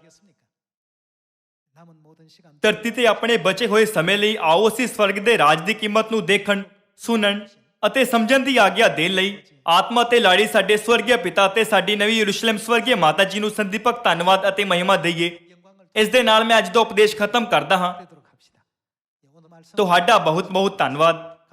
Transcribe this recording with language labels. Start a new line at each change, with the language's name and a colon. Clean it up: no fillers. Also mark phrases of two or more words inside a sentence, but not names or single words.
Korean: 되겠습니까? 남은 모든 시간
Punjabi: ਧਰਤੀ ਤੇ ਆਪਣੇ ਬਚੇ ਹੋਏ ਸਮੇਂ ਲਈ ਆਓ ਅਸੀਂ ਸਵਰਗ ਦੇ ਰਾਜ ਦੀ ਕੀਮਤ ਨੂੰ ਦੇਖਣ, ਸੁਣਨ ਅਤੇ ਸਮਝਣ ਦੀ ਆਗਿਆ ਦੇਣ ਲਈ ਆਤਮਾ ਤੇ ਲਾੜੀ ਸਾਡੇ ਸਵਰਗੀ ਪਿਤਾ ਤੇ ਸਾਡੀ ਨਵੀਂ ਯਰੂਸ਼ਲਮ ਸਵਰਗੀ ਮਾਤਾ ਜੀ ਨੂੰ ਸੰਦੀਪਕ ਧੰਨਵਾਦ ਅਤੇ ਮਹਿਮਾ ਦਈਏ।
Korean: 영광을
Punjabi: ਇਸ ਦੇ ਨਾਲ ਮੈਂ ਅੱਜ ਦਾ ਉਪਦੇਸ਼ ਖਤਮ ਕਰਦਾ ਹਾਂ।
Korean: 되도록 합시다. 오늘 말씀
Punjabi: ਤੁਹਾਡਾ ਬਹੁਤ ਬਹੁਤ ਧੰਨਵਾਦ।